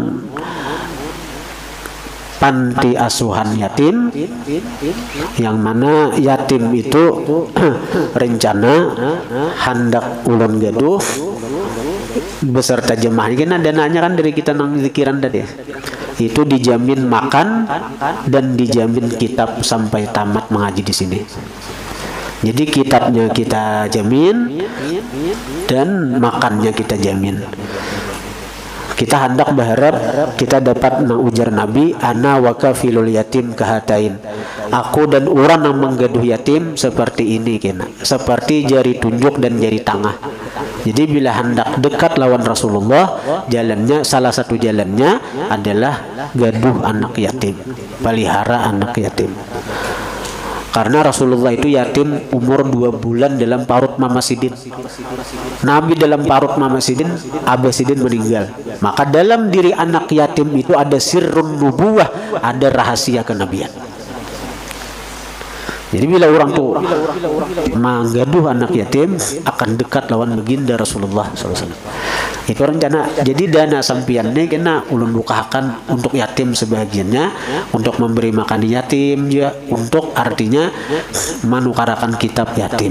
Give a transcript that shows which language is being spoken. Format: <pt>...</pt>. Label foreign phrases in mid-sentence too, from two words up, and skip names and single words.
<bjn>panti asuhan yatim, yang mana yatim itu rencana hendak ulun gaduh beserta jemaah ini kan dananya kan dari kita nang zikiran tadi itu dijamin makan dan dijamin kitab sampai tamat mengaji di sini.</bjn> <id>Jadi kitabnya kita jamin dan makannya kita jamin. Kita hendak berharap kita dapat ujar Nabi,</id> <ar>أنا وكافل اليتيم كهاتين.</ar> <bjn>Aku dan orang yang menggaduh yatim seperti ini kena, seperti jari tunjuk dan jari tengah. Jadi bila hendak dekat lawan Rasulullah, jalannya salah satu jalannya adalah gaduh anak yatim, pelihara anak yatim. Karena Rasulullah itu yatim umur 2 bulan dalam parut Mama Sidin. Nabi dalam parut Mama Sidin, Abah Sidin meninggal.</bjn> <id>Maka dalam diri anak yatim itu ada</id> <ar>سر النبوة,</ar> <id>ada rahasia kenabian.</id> <bjn>Jadi bila orang tua menggaduh anak yatim akan dekat lawan baginda Rasulullah SAW.</bjn> <id>Itu rencana.</id> <bjn>Jadi dana sampian ini kena ulun bukakan untuk yatim sebagiannya, untuk memberi makan yatim juga, untuk artinya menukarakan kitab yatim.</bjn>